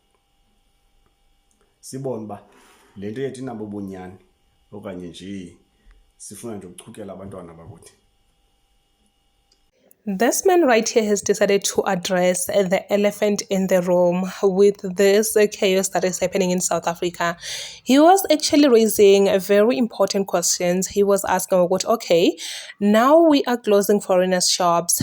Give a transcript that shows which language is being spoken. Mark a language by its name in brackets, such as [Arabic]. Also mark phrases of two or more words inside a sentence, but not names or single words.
[Xhosa] Sibone ba lento yethu inabo bunyani okanye nje sifuna nje ukuchukela abantwana bakuthi. [English] This man right here has decided to address the elephant in the room with this chaos that is happening in South Africa. He was actually raising very important questions. He was asking, okay, now we are closing foreigners' shops.